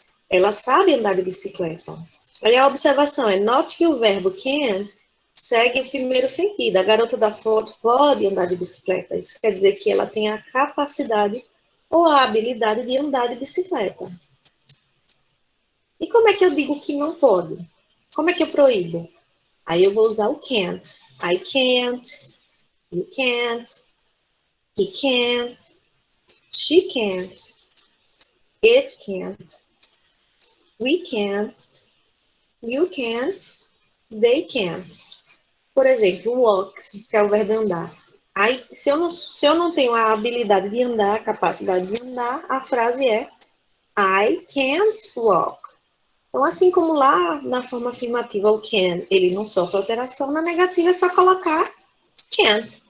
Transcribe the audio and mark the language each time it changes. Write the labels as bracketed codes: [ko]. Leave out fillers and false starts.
[pt] Ela sabe andar de bicicleta. Olha a observação, note que o verbo can segue o primeiro sentido. A garota da foto pode andar de bicicleta. Isso quer dizer que ela tem a capacidade ou a habilidade de andar de bicicleta. E como é que eu digo que não pode? Como é que eu proíbo? Aí eu vou usar o can't. [en] I can't, you can't, he can't, she can't, it can't, we can't, you can't, they can't. [pt] Por exemplo, walk, que é o verbo andar. Aí, se eu não tenho a habilidade de andar, a capacidade de andar, a frase é [en] I can't walk. [pt] Então, assim como lá na forma afirmativa o can, ele não sofre alteração, na negativa é só colocar can't.